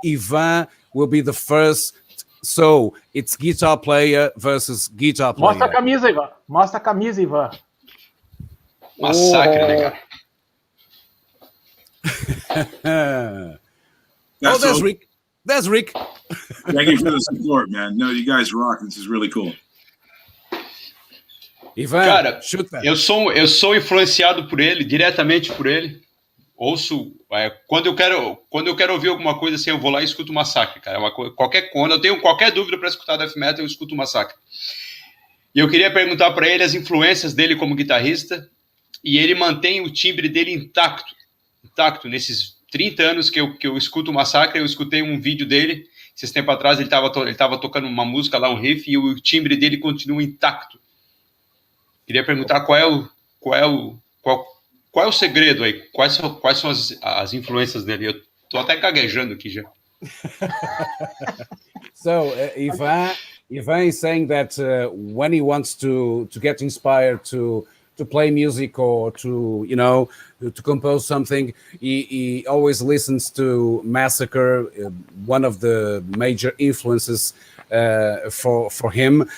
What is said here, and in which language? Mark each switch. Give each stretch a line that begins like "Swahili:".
English: Ivan will be the first. So it's guitar player versus guitar player.
Portuguese: Mostra a camisa, Ivan. Mostra a camisa, Ivan. Massacre, né, cara?
English: Oh, there's Rick. There's Rick. Thank you for the support, man. No, you guys rock. This is really cool.
Portuguese: Ivan, cara, eu sou influenciado por ele, diretamente por ele. Ouço, quando eu quero ouvir alguma coisa assim, eu vou lá e escuto o Massacre, cara. Quando eu tenho qualquer dúvida para escutar death metal, eu escuto o Massacre. E eu queria perguntar para ele as influências dele como guitarrista, e ele mantém o timbre dele intacto nesses 30 anos que eu escuto o Massacre. Eu escutei um vídeo dele, esses tempos atrás, ele estava tocando uma música lá, um riff, e o timbre dele continua intacto. Queria perguntar qual é o segredo aí, quais são as influências dele. Eu tô até gaguejando aqui já.
English: So Ivan is saying that when he wants to get inspired to play music or to compose something, he always listens to Massacre, one of the major influences for him.